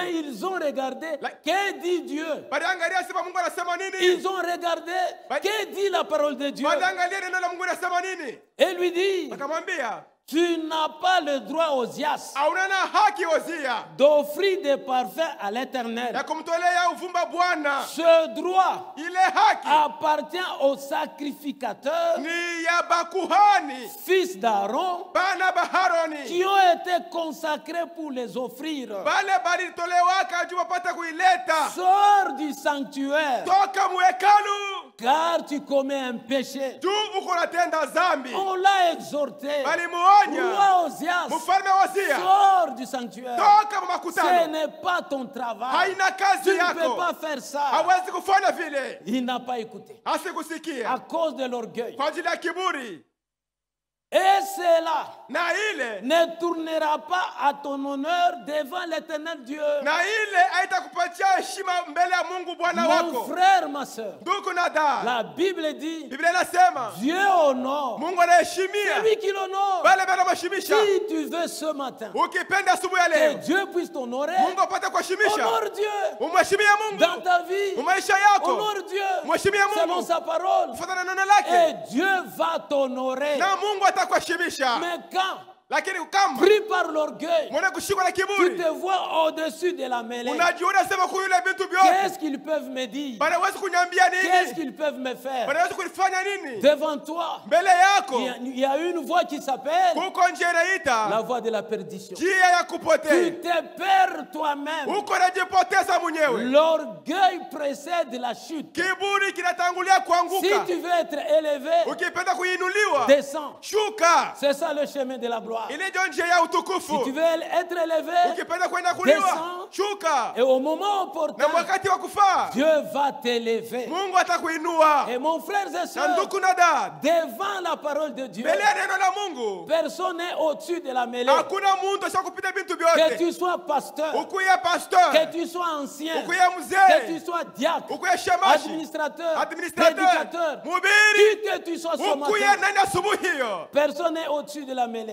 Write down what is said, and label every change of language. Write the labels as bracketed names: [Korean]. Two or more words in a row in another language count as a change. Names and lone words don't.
[French] mais ils ont regardé que dit Dieu. [Swahili] baliangalia sema Mungu anasema nini, [French] Ils ont regardé que dit la parole de Dieu [Swahili] baliangalia neno la Mungu anasema nini, [French] et lui dit, [Swahili] akamwambia [French] tu n'as pas le droit, Ozias, [Swahili] hauna haki Hosea [French] d'offrir des parfums à l'Éternel. [Swahili] ya kumtolea uvumba Bwana. [French] Ce droit [Swahili] Ile haki [French] appartient aux sacrificateurs, [Swahili] ni ya bakuhani [French] fils d'Aaron, [Swahili] bana ba Haroni, [French] qui ont été consacrés pour les offrir. [Swahili] bale balitolewa juu wapate kuileta. [French] Sors du sanctuaire, [Swahili] Toka mwekalu [French] car tu commets un péché. [Swahili] juu uko natenda zambi. [French] On l'a exhorté. [Swahili] Balimuonya [French] Roi Ozias, [Swahili] mfalme Hosea, [French] sors du sanctuaire. [Swahili] toka [French] Ce [Swahili] makutano, [French] n'est pas ton travail. [Swahili] haina [French] Tu [Swahili] kazi [French] ne peux [Swahili] yako, [French] pas faire ça. [Swahili] hawezi kufanya vile, [French] Il n'a pas écouté. [Swahili] asikusikia [French] À cause de l'orgueil. [Swahili] kwa ajili ya kiburi. [French] Et cela [Swahili] Na ile [French] ne tournera pas à ton honneur devant l'Éternel Dieu. [Swahili] na ile haitakupatia heshima mbele ya Mungu Bwana [French] Mon [Swahili] wako. [French] frère, ma soeur, [Swahili] Ndugu na dada, [French] la Bible dit, [Swahili] Biblia inasema [French] Dieu honore [Swahili] Mungu anaheshimia [French] celui qui l'honore. [Swahili] wale wanamheshimisha. [French] Si tu veux ce matin [Swahili] Ukipenda asubuhi ya [French] que [Swahili] leo [French] Dieu puisse t'honorer, [Swahili] Mungu apate kuheshimisha, [French] honore Dieu [Swahili] umheshimie Mungu [French] dans ta vie. [Swahili] maisha yako, [French] Honore Dieu [Swahili] mheshimie [French] selon [Swahili] Mungu [French] sa parole. [Swahili] kufuatana na neno [French] Et [Swahili] lake, [French] Dieu va t'honorer. [Swahili] na Mungu atakuheshimisha. [French] Mais quand, [Swahili] Lakini kama [French] pris par l'orgueil, [Swahili] mwana kushikwa na [French] tu [Swahili] kiburi, [French] te vois au-dessus de la mêlée, [Swahili] unajiona sema kwa yule vitu vyote, [French] qu'est-ce qu'ils peuvent me dire? [Swahili] wanaweza kunyambia [French] Qu'est-ce [Swahili] nini? [French] qu'ils peuvent me faire? [Swahili] Wanaweza kunifanya nini? [French] Devant toi, [Swahili] Mbele yako [French] il y a une voix qui s'appelle [Swahili] kuko njia [French] la [Swahili] inaita [French] voix de la perdition. [Swahili] njia ya [French] Tu [Swahili] kupotea. [French] te perds toi-même. [Swahili] Uko unajipoteza mwenyewe. [French] L'orgueil précède la chute. [Swahili] Kiburi kinatangulia [French] Si [Swahili] kuanguka. [French] tu veux être élevé, [Swahili] Ukipenda kuinuliwa, [French] descends. [Swahili] shuka. [French] C'est ça le chemin de la gloire. [Swahili] Ile ndio njia ya [French] Si [Swahili] utukufu. [French] tu veux être élevé, [Swahili] Ukipenda kwenda kuliwa, [French] descends. [Swahili] shuka. [French] et au moment opportun, [Swahili] Na wakati wa kufaa, [French] Dieu va t'élever. [Swahili] Mungu atakuinua. [French] Et mon frère et [Swahili] Na [French] soeur, [Swahili] ndugu na dada, [French] devant la parole de Dieu, [Swahili] mbele ya neno la Mungu, [French] personne n'est au-dessus de la mêlée. [Swahili] hakuna mtu ashakupita vitu [French] Que [Swahili] vyote. [French] tu sois pasteur, [Swahili] Ukuye pastor, [French] que tu sois ancien, [Swahili] ukuye [French] que tu [Swahili] mzee, [French] sois diacre, [Swahili] ukuye shemashi, [French] administrateur, [Swahili] administrateur, [French] prédicateur, [Swahili] mhubiri, [French] qui que tu sois ce [Swahili] ukuye [French] matin, [Swahili] nani asubuhi hiyo. [French] personne n'est au-dessus de la mêlée.